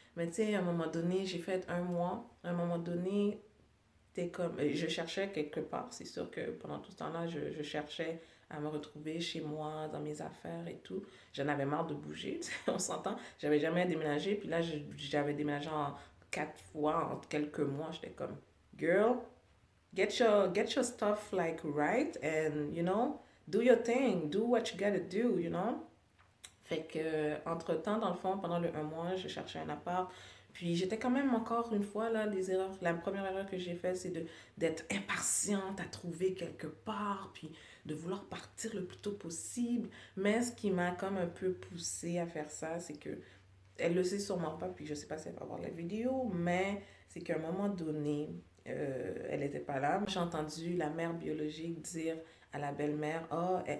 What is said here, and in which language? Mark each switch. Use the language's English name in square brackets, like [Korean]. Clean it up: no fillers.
[French] Mais tu sais, à un moment donné, j'ai fait un mois. À un moment donné, t'es comme... Je cherchais quelque part. C'est sûr que pendant tout ce temps-là, je cherchais à me retrouver chez moi, dans mes affaires et tout. J'en avais marre de bouger, on s'entend. J'avais jamais déménagé, puis là, j'avais déménagé en 4 fois, en quelques mois. J'étais comme, [English] girl, get your stuff like right and, you know, do your thing, do what you gotta do, you know. [French] Fait que, entre-temps, dans le fond, pendant le un mois, je cherchais un appart. Puis j'étais quand même encore une fois là, les erreurs. La première erreur que j'ai faite, c'est d'être impatiente à trouver quelque part, puis de vouloir partir le plus tôt possible. Mais ce qui m'a comme un peu poussée à faire ça, c'est que elle le sait sûrement pas, puis je sais pas si elle va voir la vidéo, mais c'est qu'à un moment donné, elle n'était pas là. J'ai entendu la mère biologique dire à la belle-mère, oh,